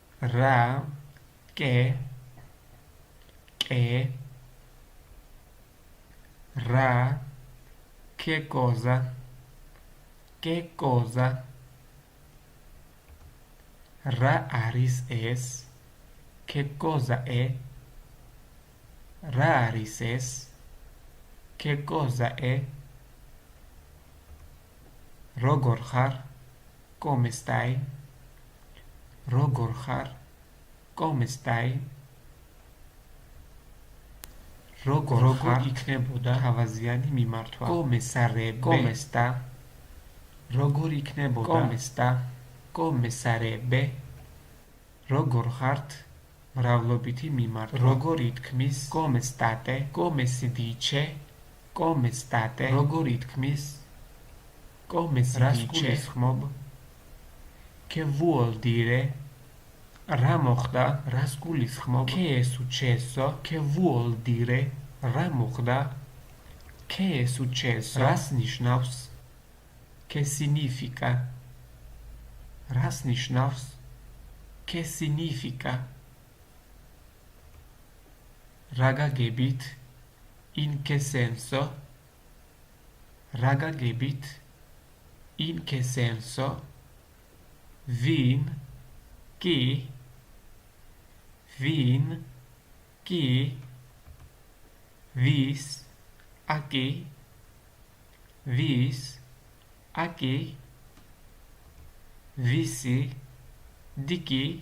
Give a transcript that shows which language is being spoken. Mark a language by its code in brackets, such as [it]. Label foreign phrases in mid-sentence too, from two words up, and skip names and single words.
[ka] რა, კე, რა, [it] che cosa, [ka] რა არის ეს, [it] che cosa è, [ka] რა არის ეს, [it] che cosa è, [ka] როგორ ხარ, [it] come stai, [ka] როგორ ხარ, [it] come stai, [ka] როგორ იქნებოდა თავაზიანი მიმართვა, [it] come sarebbe, come sta, [ka] როგორ იქნებოდა, [it] come sta, come sarebbe, [ka] როგორ ხართ, მრავლობითი მიმართვა, როგორ ითქმის, [it] come state, come si dice, come state, [ka] როგორ ითქმის, [it] come si dice, [ka] რას გულისხმობ, [it] che vuol dire, [ka] რა მოხდა, რას გულისხმობ, [it] che è successo, che vuol dire, [ka] რა მოხდა, [it] che è successo, [ka] რას ნიშნავს, [it] che significa, [ka] რას ნიშნავს, [it] che significa, [ka] რა გაგებით, [it] in che senso, [ka] რა გაგებით, [it] in che senso, [ka] ვინ, კი, ვის, [it] a chi, [ka] ვისი, [it] di chi,